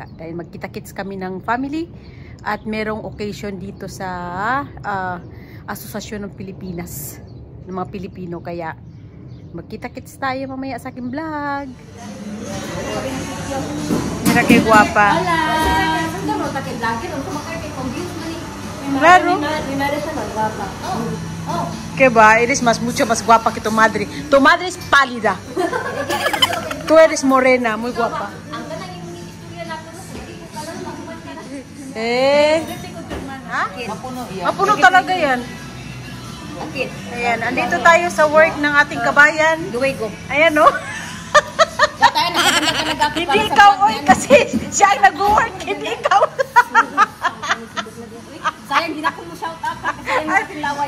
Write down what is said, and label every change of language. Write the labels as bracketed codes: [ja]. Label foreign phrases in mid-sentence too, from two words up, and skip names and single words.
[tl] Dahil magkita-kits kami ng family at merong occasion dito sa Asosasyon ng Pilipinas. Ng mga Pilipino, kaya magkita-kits tayo mamaya sa aking vlog. [ceb] Mira kay guwapa. [es] Claro. Que ba, eres mucho más guapa que tu madre. Tu madre es pálida. Tú eres morena, muy guapa. Ha? [tl] Mapuno talaga yan. Ayan, andito tayo sa work ng ating kabayan. [es] Luwego. [tl] Ayan, no? Hindi ikaw, oy, kasi siya ang nag-work, hindi ikaw. Sayang, hindi na ko mo [en] shout out [tl] kasi yung aking laway.